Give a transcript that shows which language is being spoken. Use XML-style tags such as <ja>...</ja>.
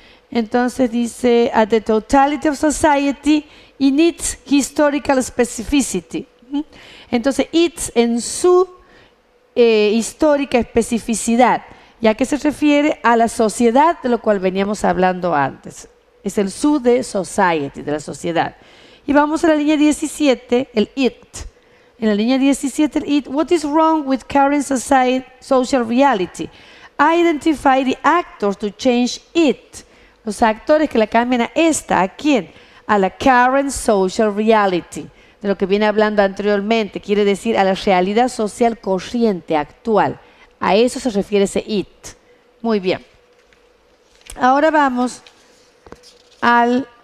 <es>Entonces dice,</es> <en>at the totality of society in its historical specificity.</en> <es>Entonces, its en su histórica especificidad, ya que se refiere a la sociedad de lo cual veníamos hablando antes. Es el su de society, de la sociedad. Y vamos a la línea 17, el it. En la línea 17, el it.</es> <en>What is wrong with current social reality? Identify the actors to change it.</en> <es>Los actores que la cambian a esta, ¿a quién? A la</es> <en>current social reality,</en> <es>de lo que viene hablando anteriormente, quiere decir a la realidad social corriente, actual. A eso se refiere ese it. Muy bien. Ahora vamos al</es>